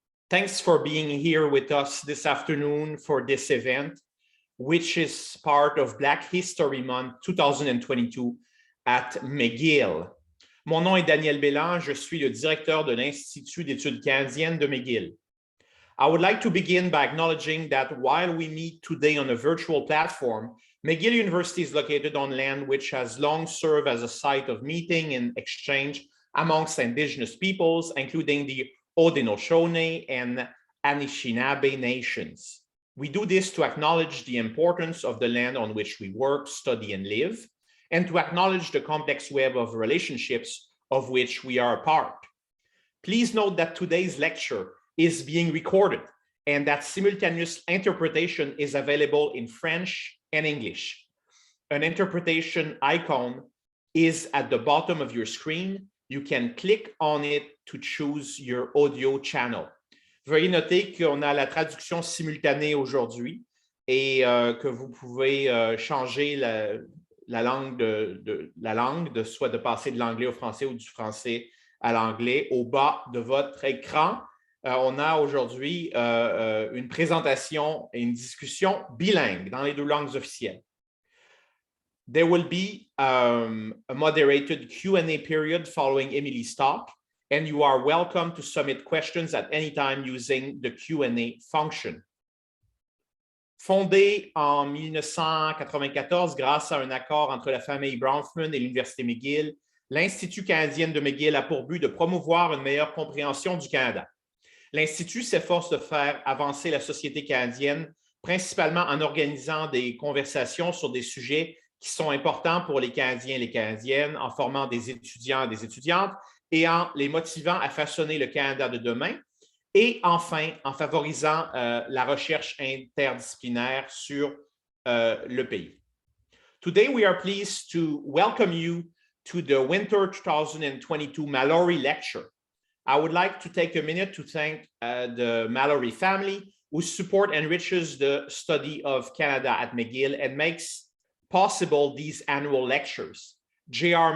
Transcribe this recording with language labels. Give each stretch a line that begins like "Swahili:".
English: Thanks for being here with us this afternoon for this event, which is part of Black History Month 2022 at McGill.
French: Mon nom est Daniel Bélan, je suis le directeur de l'Institut d'études canadiennes de McGill.
English: I would like to begin by acknowledging that while we meet today on a virtual platform, McGill University is located on land which has long served as a site of meeting and exchange amongst Indigenous peoples, including the Haudenosaunee and Anishinaabe nations. We do this to acknowledge the importance of the land on which we work, study, and live, and to acknowledge the complex web of relationships of which we are a part. Please note that today's lecture is being recorded and that simultaneous interpretation is available in French and English. An interpretation icon is at the bottom of your screen. You can click on it to choose your audio channel.
French: Veuillez noter qu'on a la traduction simultanée aujourd'hui et que vous pouvez changer la langue, soit de passer de l'anglais au français ou du français à l'anglais. Au bas de votre écran, on a aujourd'hui une présentation et une discussion bilingue dans les deux langues officielles.
English: There will be a moderated Q&A period following Emilie's talk, and you are welcome to submit questions at any time using the Q&A function.
French: Fondé en 1994 grâce à un accord entre la famille Bronfman et l'Université McGill, l'Institut canadien de McGill a pour but de promouvoir une meilleure compréhension du Canada. L'Institut s'efforce de faire avancer la société canadienne, principalement en organisant des conversations sur des sujets qui sont importants pour les Canadiens et les Canadiennes, en formant des étudiants et des étudiantes et en les motivant à façonner le Canada de demain, et enfin en favorisant la recherche interdisciplinaire sur le pays.
English: Today, we are pleased to welcome you to the Winter 2022 Mallory Lecture. I would like to take a minute to thank the Mallory family, whose support enriches the study of Canada at McGill and makes possible these annual lectures. J.R.